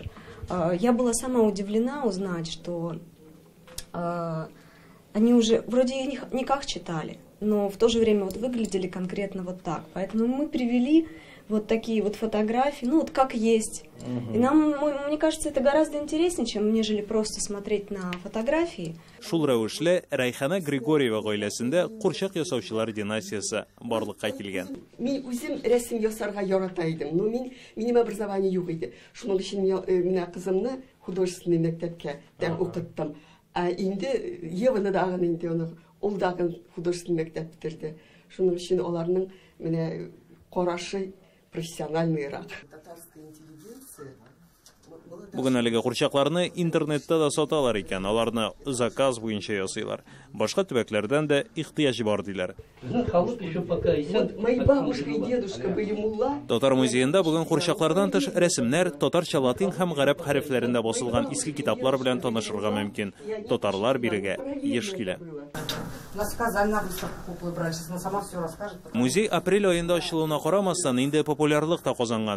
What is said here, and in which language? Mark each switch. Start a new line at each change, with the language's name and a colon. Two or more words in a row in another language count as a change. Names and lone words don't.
Russian: Я была сама удивлена узнать, что они уже вроде не как читали, но в то же время вот выглядели конкретно вот так. Поэтому мы привели вот такие вот фотографии, ну вот как есть. И нам, мне кажется, это гораздо интереснее, чем нежели просто смотреть на фотографии.
Tatar: Шул рәвешле Райхана Григорьева гаиләсендә курчак ясаучылар династиясы барлыкка килгән. Мин үзем рәсем ясарга ярата идем, но минем образование юк иде. Шуның өчен менә кызымны художественный мәктәпкә укыттым. Инде Еваны дагы инде ул дагы художественный мәктәп бетерде. Шуның өчен аларның менә карашы профессиональныйрак. Бүген әлеге курчакларны интернетта да саталар икән. Аларны заказ буенча ясыйлар. Башка төбәкләрдән дә ихтыяҗ бар диләр.
Russian: Мои бабушка и дедушка были мулла.
Tatar: Татар музеенда бүген курчаклардан тыш рәсемнәр, татарча, латин һәм гарәп хәрефләрендә басылган иске китаплар белән танышырга мөмкин. Татарлар бирегә еш килә. Музей апрель айында ачылуына карамастан инде популярлык та казанган.